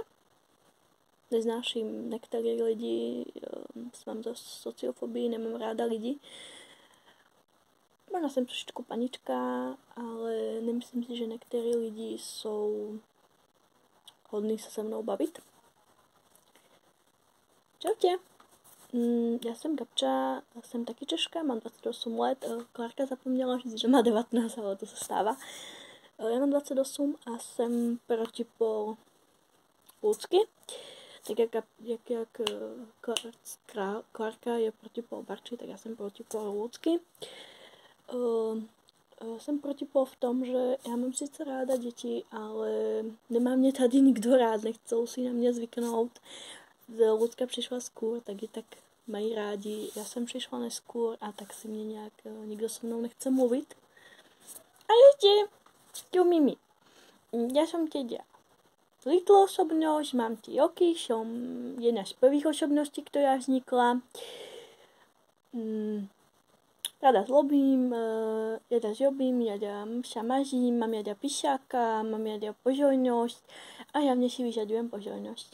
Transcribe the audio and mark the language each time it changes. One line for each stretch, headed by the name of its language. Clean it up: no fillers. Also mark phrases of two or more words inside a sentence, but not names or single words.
Slovak: Neznášim nektarých ľudí, mám dosť sociofóbii, nemám ráda ľudí. Možno som trošičku panička, ale nemyslím si, že niektorí ľudí sú hodný sa mnou baviť. Čaute. Ja som Gabča,
Czech: som taky Češka, mám 28 let. Klárka zapomněla říct, že má 19, ale to se stává. Ja mám 28 a jsem protipol Ľudsky. Tak jak Klárka je protipol Barči,
Slovak: tak ja som protipol
Czech: Ľudsky. Jsem protipol v tom, že já mám sice ráda děti, ale nemá mě tady nikdo rád, nechcou si na mě zvyknout. Ľudská přišla skôr, tak je tak mají rádi. Já jsem přišla neskôr a tak si mě nějak nikdo se mnou nechce mluvit. A ještě, Mimi, já jsem teda little osobnosť, mám 3 roky,
Slovak: som jedna z prvých osobností, ktorá vznikla. Rada zlobím, rada žobím, rada sa mažím, mám rada píšáka, mám rada pozornosť a hlavne si vyžadujem pozornosť.